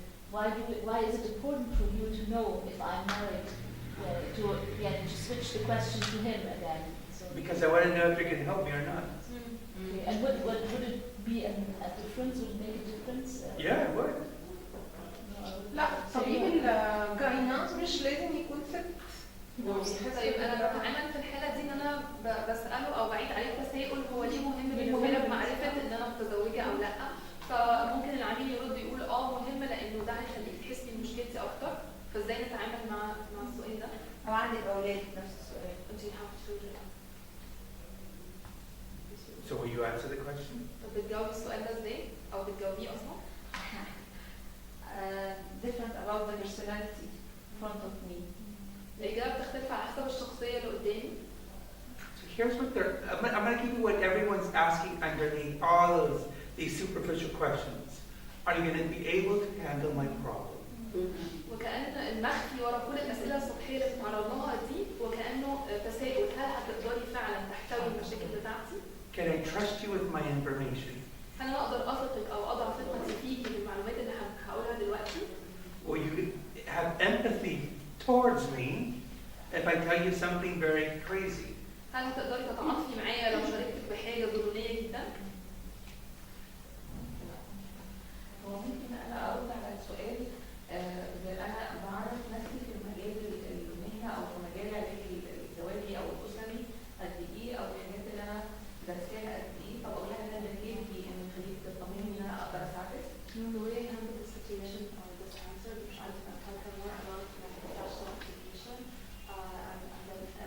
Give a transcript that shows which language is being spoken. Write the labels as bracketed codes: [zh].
[en] Why is it important for you to know if I'm married? To switch the question to him again. So, Because I want to know if you can help me or not. okay. And would it be a difference? Would it make a difference? Yeah, it would. [ar] لا طبيب الجاينات مش لازم يكون ست. طيب انا بتعامل في الحاله دي ان انا بساله او بعيد عليه تساؤل هو ليه مهم بالنسبه لك معرفه ان انا متزوجه او لا، فممكن العميل يرد يقول مهم لانه ده هيخليك تحسي بمشكلتي اكتر، فازاي نتعامل مع السؤال ده؟ أو عندك أولاد نفس السؤال. انت حابه [en] So, will you answer the question? [ar] طب بتجاوبي السؤال ده ازاي؟ او بتجاوبيه اصلا؟ [en] Different about the personality in front of me. [ar] الإجابة بتختلف على حسب الشخصية اللي قدامي. [en] So here's what I'm going to give you what everyone's asking underneath all of these superficial questions. Are you going to be able to handle my problem? [ar] وكأن المخفي ورا كل الأسئلة السطحية اللي بنتعرض لها دي وكأنه تساؤل، هل هتقدري فعلا تحتوي المشاكل بتاعتي؟ [en] Can I trust you with my information? [ar] هل أنا أقدر أثقك أو أضع ثقتي فيكي بالمعلومات اللي هقولها دلوقتي؟ [en] Will you have empathy towards me if I tell you something very crazy? [ar] هل هتقدري تتعاطفي معايا لو شاركتك بحاجة ضرورية جدا؟ هو ممكن أنا أرد على السؤال أنا بعرف نفسي في مجال المهنة أو في مجال العلاج الزواجي أو الأسري قد إيه أو الحاجات اللي أنا درستها قد إيه، فبقول لها ده كافي إن تخليك تطمني إن أنا أقدر أساعدك. [en] The way I handle the situation or this answer, [ar] مش عارفة أتكلم [en] more about the professional application. And then